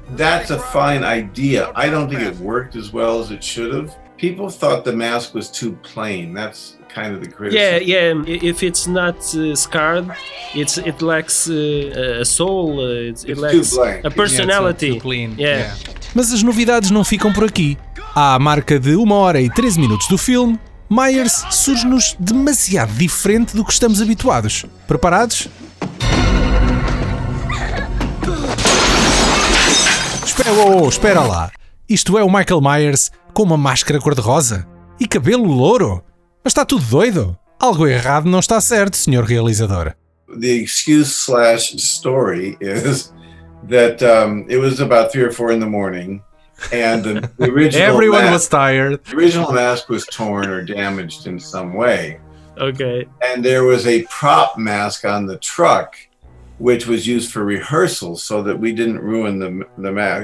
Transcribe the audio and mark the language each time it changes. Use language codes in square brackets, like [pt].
[en] That's a fine idea. I don't think it worked as well as it should have. People thought the mask was too plain. That's kind of the criticism. Yeah, if it's not scarred, it lacks a soul, it lacks too blank. A personality. Yeah, it's not too clean. Yeah. [pt] Mas as novidades não ficam por aqui. À marca de 1 hora e 13 minutos do filme, Myers surge-nos demasiado diferente do que estamos habituados. Preparados? Espera lá. Isto é o Michael Myers com uma máscara cor-de-rosa? E cabelo louro? Mas está tudo doido? Algo errado não está certo, senhor realizador. [en] The excuse / story is that it was about 3 or 4 in the morning. And the original everyone mask, was tired. The original mask was torn or damaged in some way. Okay. And there was a prop mask on the truck, which was used for rehearsals so that we didn't ruin the mask.